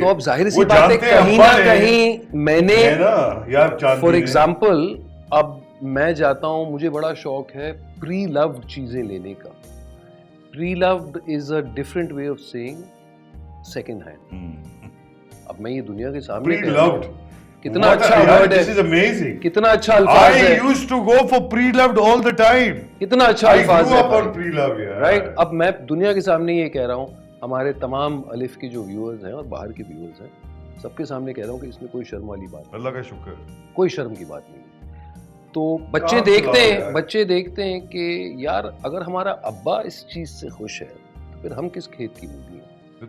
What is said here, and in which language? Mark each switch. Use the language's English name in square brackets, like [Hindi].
[Urdu] تو اب ظاہر سی بات ہے کہیں نہ کہیں میں نے فار ایگزامپل اب میں جاتا ہوں, مجھے بڑا شوق ہے پری لوڈ چیزیں لینے کا. [English] Preload is a different way of saying second hand. [Urdu] اب میں یہ دنیا کے سامنے کتنا اچھا ورڈ ہے, کتنا اچھا الفاظ ہے. [English] I used to go for pre-loved all the time. [Urdu] کتنا اچھا الفاظ ہے [English] Right. [Urdu] اب میں دنیا کے سامنے یہ کہہ رہا ہوں, ہمارے تمام الف کے جو ویورز ہیں اور باہر کے ویورز ہیں, سب کے سامنے کہہ رہا ہوں کہ اس میں کوئی شرم والی بات, اللہ کا شکر, کوئی شرم کی بات نہیں. تو بچے دیکھتے ہیں کہ یار اگر ہمارا ابا اس چیز سے خوش ہے تو پھر ہم کس کھیت کی مولی ہیں.